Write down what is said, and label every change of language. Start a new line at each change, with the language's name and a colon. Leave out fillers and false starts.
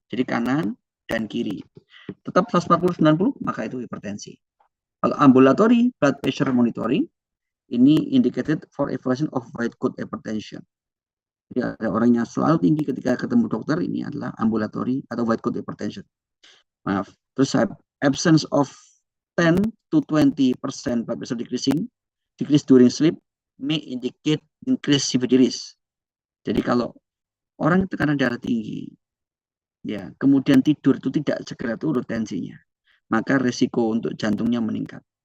Indonesian: Jadi kanan dan kiri. Tetap 140-90, maka itu hipertensi. Kalau
English: ambulatory blood pressure monitoring, ini indicated for evaluation of white coat hypertension.
Indonesian: Jadi ada orang yang selalu tinggi ketika ketemu dokter, ini adalah ambulatory atau white coat hypertension. Maaf. Terus
English: absence of 10 to 20% blood pressure decrease during sleep may indicate increased severity risk.
Indonesian: Jadi kalau orang tekanan darah tinggi, ya, kemudian tidur itu tidak segera turun tensinya, maka resiko untuk jantungnya meningkat.